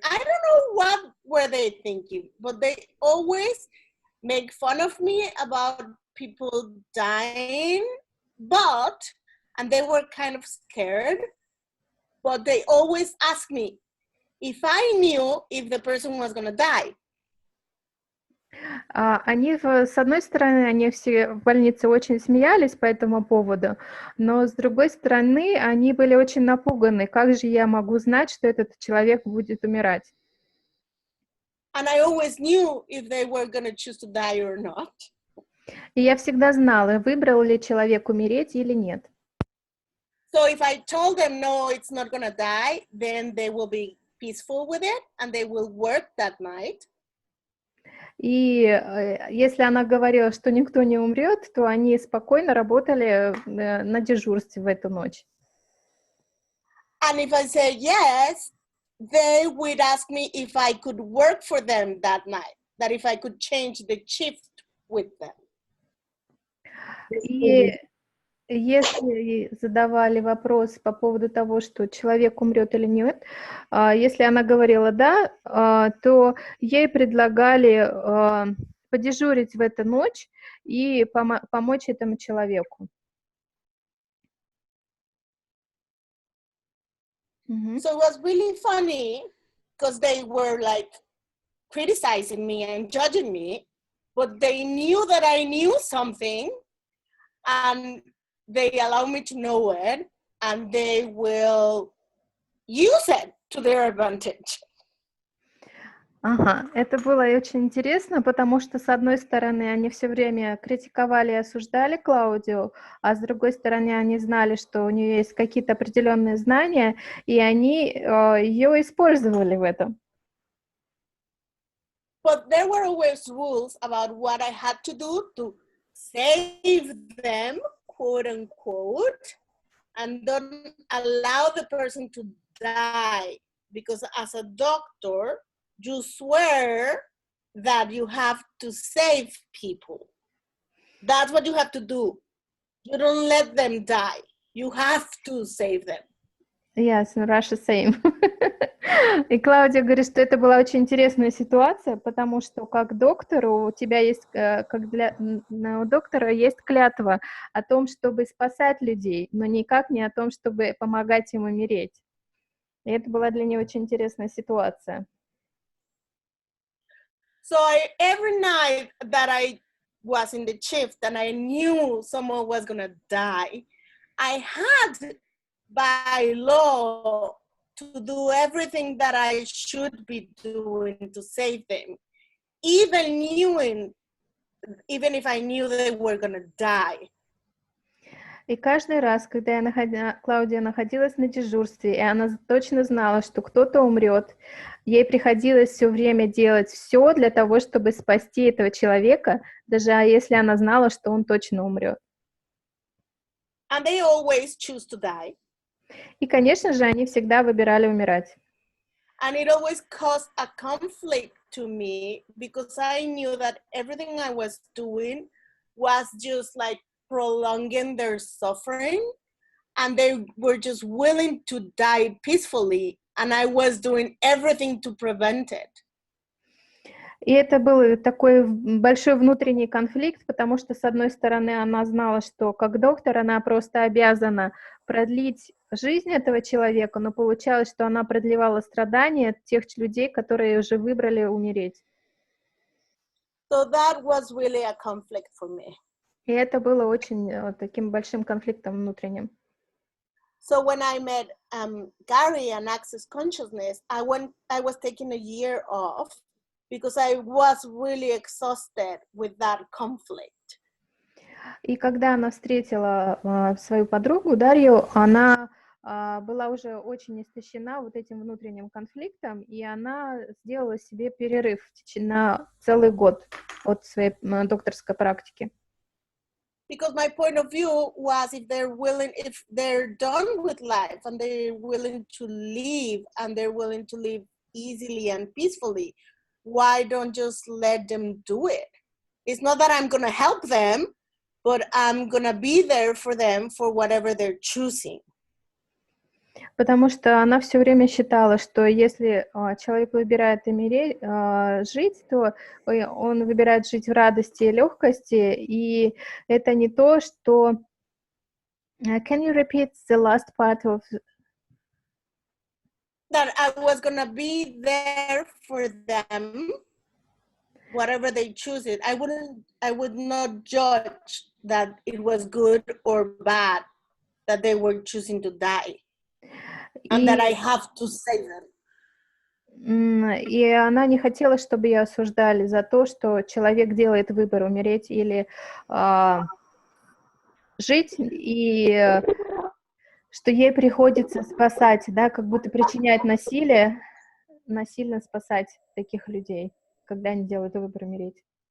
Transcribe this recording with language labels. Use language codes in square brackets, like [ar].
[en] I don't know what were they thinking, but they always make fun of me about people dying, and they were kind of scared, but they always ask me if I knew if the person was gonna die. [ru] Они, с одной стороны, они все в больнице очень смеялись по этому поводу, но с другой стороны, они были очень напуганы. Как же я могу знать, что этот человек будет умирать? [en] And I always knew if they were gonna choose to die or not. [ru] И я всегда знала, выбрал ли человек умереть или нет. [en] So if I told them, no, it's not gonna die, then they will be peaceful with it, and they will work that night. [ru] И если она говорила, что никто не умрет, то они спокойно работали на дежурстве в эту ночь. [en] And if I said yes, they would ask me if I could work for them that night, that if I could change the shift with them. [ru] И если задавали вопрос по поводу того, что человек умрет или нет, если она говорила «да», то ей предлагали подежурить в эту ночь и помочь этому человеку. [en] So it was really funny because they were like criticizing me and judging me, but they knew that I knew something and they allowed me to know it. and they will use it to their advantage. [ru] Ага, это было очень интересно, потому что, с одной стороны, они все время критиковали и осуждали Клаудию, а с другой стороны, они знали, что у нее есть какие-то определенные знания, и они ее использовали в этом. [en] But there were always rules about what I had to do to save them, quote unquote, and don't allow the person to die. Because as a doctor, you swear that you have to save people. That's what you have to do. You don't let them die. You have to save them. Yes, in Russia same. [ru] И Клаудия говорит, что это была очень интересная ситуация, потому что как доктору у тебя есть, у доктора есть клятва о том, чтобы спасать людей, но никак не о том, чтобы помогать им умереть. И это была для нее очень интересная ситуация. [en] So every night that I was in the shift and I knew someone was going to die, I had by law to do everything that I should be doing to save them, even if I knew they were going to die. [ru] И каждый раз, когда Клаудия находилась на дежурстве, и она точно знала, что кто-то умрет, ей приходилось все время делать все для того, чтобы спасти этого человека, даже если она знала, что он точно умрет. [en] And they always choose to die. [ru] И, конечно же, они всегда выбирали умирать. [en] And it always caused a conflict to me because I knew that everything I was doing was just like prolonging their suffering, and they were just willing to die peacefully, and I was doing everything to prevent it. [ru] И это был такой большой внутренний конфликт, потому что, с одной стороны, она знала, что как доктор она просто обязана продлить жизнь этого человека, но получалось, что она продлевала страдания тех людей, которые уже выбрали умереть. [en] So that was really a conflict for me. [ru] И это было очень таким большим конфликтом внутренним. [en] So when I met Gary and Access Consciousness, I was taking a year off because I was really exhausted with that conflict. [ru] И когда она встретила свою подругу Дарью, она была уже очень истощена вот этим внутренним конфликтом, и она сделала себе перерыв на целый год от своей докторской практики. [en] Because my point of view was if they're done with life and they're willing to live and they're willing to live easily and peacefully, why don't just let them do it? It's not that I'm going to help them, but I'm going to be there for them for whatever they're choosing. [ru] Потому что она все время считала, что если человек выбирает жить, то он выбирает жить в радости и легкости, и это не то, что... [en] Can you repeat the last part of... That I was going to be there for them, whatever they choose it. I would not judge that it was good or bad that they were choosing to die. And that I have to save them. [ru] И она не хотела, чтобы ее осуждали за то, что человек делает выбор умереть или жить, и что ей приходится спасать, да, как будто причинять насилие, насильно спасать таких людей, когда они делают выбор умереть.